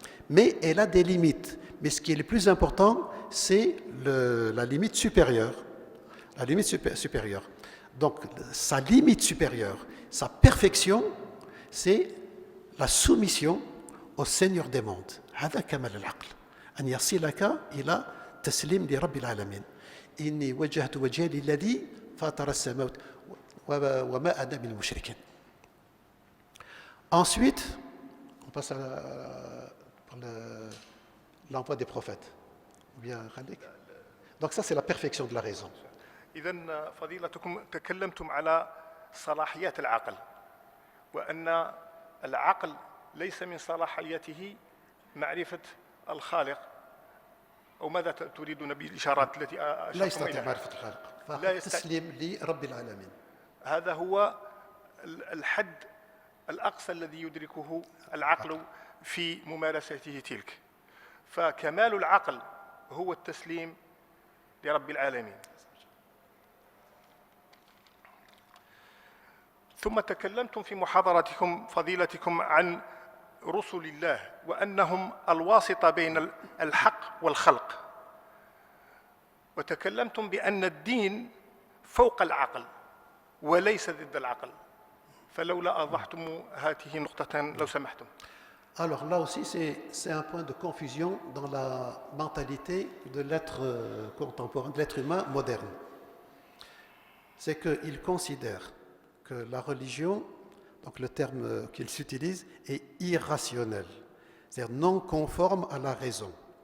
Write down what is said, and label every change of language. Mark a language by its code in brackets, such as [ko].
[fr] Mais elle a des limites. Mais ce qui est le plus important, c'est la limite supérieure. La limite supérieure. Donc, sa limite supérieure, sa perfection, c'est la soumission au Seigneur des mondes. [ar] هذا كمال العقل. أن يصلك إلى تسليم لرب العالمين. إني وجهت وجهي للذي فاطر السماوات وما أنا من المشركين. [fr] Ensuite, on passe par l'envoi des prophètes. Bien, donc ça, c'est la perfection de la raison. [ar] إذن فضيلتكم تكلمتم على صلاحيات العقل وأن العقل ليس من صلاحيته معرفة الخالق أو ماذا تريدون بالإشارات التي أشرتم لا يستطيع إليها؟ معرفة الخالق فقط تسليم لرب العالمين. هذا هو الحد الأقصى الذي يدركه العقل في ممارسته تلك. فكمال العقل هو التسليم لرب العالمين. ثم تكلمتم في محاضرتكم فضيلتكم عن رسل الله وأنهم الواسطة بين الحق والخلق، وتكلمتم بأن الدين فوق العقل وليس ضد العقل، فلولا أوضحتم هذه النقطة لو سمحتم. [fr] Alors là aussi, c'est un point de confusion dans la mentalité de l'être contemporain, de l'être humain moderne. C'est qu'il considère que la religion, donc le terme qu'il s'utilise, est irrationnel, c'est-à-dire non conforme à la raison.